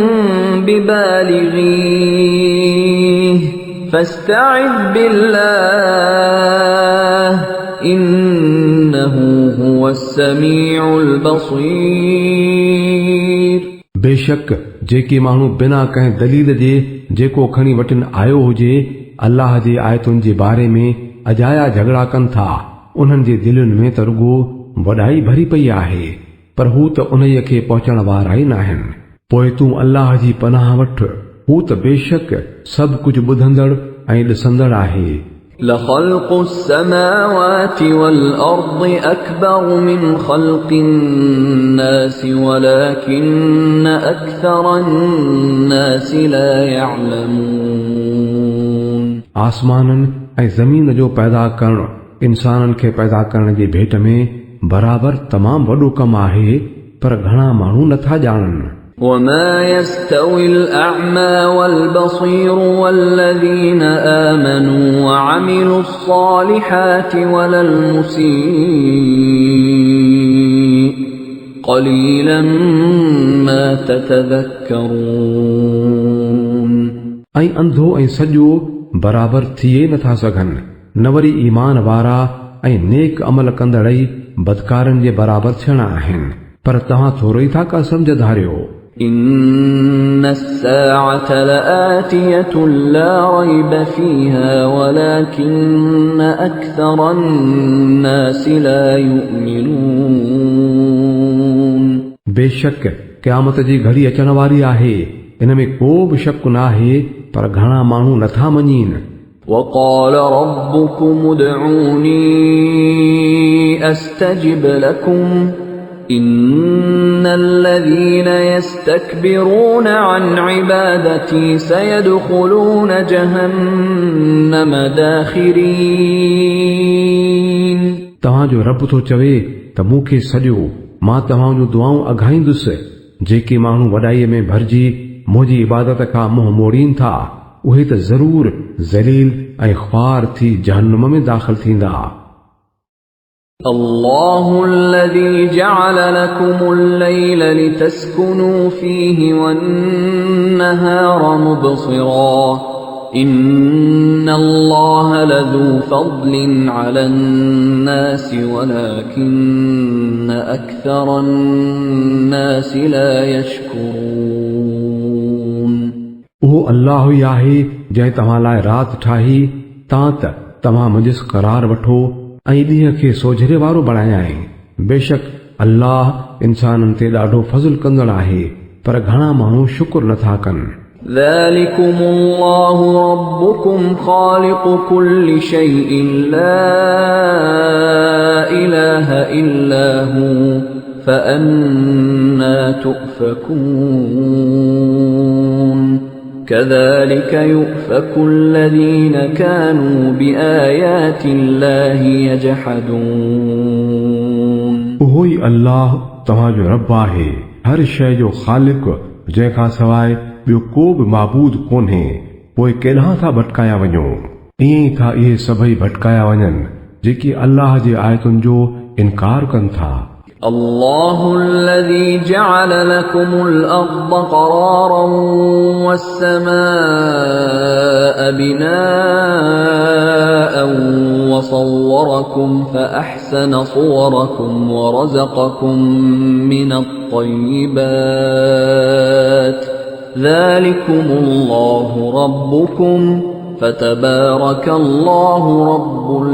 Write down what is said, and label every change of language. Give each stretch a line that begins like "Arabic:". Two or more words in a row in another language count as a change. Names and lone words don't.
Arabic: ببالغيه فاستعذ بالله إنه هو السميع البصير
Sindhi: बेशक जेके माण्हू बिना कंहिं दलील जे जेको खणी वठनि आयो हुजे अल्लाह जे आयतुनि जे बारे में अजाया झगड़ा कनि था, उन्हनि जे दिलुनि में त रुगो वॾाई भरी पई आहे, पर हू त उन्हीअ खे पहुचण वारा ई नाहिनि। पोइ तूं अल्लाह जी पनाह वठ, हू त बेशक सभु कुझु ॿुधंदड़ ऐं ॾिसंदड़ आहे।
Arabic: لخلق السماوات والأرض أكبر من خلق الناس ولكن أكثر الناس لا يعلمون
Sindhi: आसमाननि ऐं ज़मीन जो पैदा करणु इंसाननि खे पैदा करण जी भेट में बराबर तमामु वॾो कमु आहे, पर घणा माण्हू नथा ॼाणनि।
Arabic: وما يستوي الأعمى والبصير والذين آمنوا وعملوا الصالحات ولا المسيء قليلا ما تتذكرون
Sindhi: ऐं अंधो ऐं सॼो बराबर थिए नथा सघनि, न वरी ईमान वारा ऐं नेक अमल कंदड़ ई बदकारनि जे बराबर थियणा आहिनि, पर तव्हां थोरो ई था का सम्झ धारियो।
Arabic: إن الساعة لآتية لا ريب فيها ولكن أكثر الناس لا يؤمنون
Sindhi: बेशक क़यामत जी घड़ी अचण वारी आहे, इन में को बि शक न आहे, पर घणा माण्हू नथा मञीनि।
Arabic: وقال ربكم ادعوني أستجب لكم إن الذين يستكبرون عن عبادتي سيدخلون جهنم داخرين
Sindhi: तव्हांजो रब थो चवे त मूंखे सॼो, मां तव्हांजो दुआऊं अघाईंदुसि। जेके माण्हू वॾाईअ में भरिजी मुंहिंजी इबादत खां मुंहुं मोड़ीनि था, उहे त ज़रूर ज़लील ऐं ख्वार थी जहन्नम में दाख़िल थींदा।
Arabic: الله الذي جعل لكم الليل لتسكنوا فيه والنهار مبصرا إن الله لذو فضل على الناس ولكن أكثر الناس لا يشكرون
Sindhi: उहो अल्लाह ई आहे जंहिं तव्हां लाइ राति ठाही त तव्हां मुंहिंजो करार वठो ऐं ॾींहं खे सोझरे वारो बणायाई। बेशक अल्लाह इंसाननि ते ॾाढो फज़ल कंदड़ आहे, पर घणा माण्हू शुक्र नथा कनि।
Arabic: ذلكم الله ربكم خالق كل شيء لا إله إلا هو فأنا تؤفكون كذلك يؤفك الذين كانوا بآيات الله يجحدون
Sindhi: उहो ई अल्लाह तव्हांजो रब आहे, हर शइ जो ख़ालिक, जंहिंखां सवाइ ॿियो को बि माबूद कोन्हे। पोइ केॾांहुं था भटकाया वञो? ईअं ई था इहे सभई भटकाया वञनि जेके अल्लाह जे आयतुनि जो इनकार कनि था।
Arabic: الله الذي جعل لكم الأرض قرارا والسماء بناء وصوركم فأحسن صوركم ورزقكم من الطيبات ذلكم الله ربكم فتبارك الله رب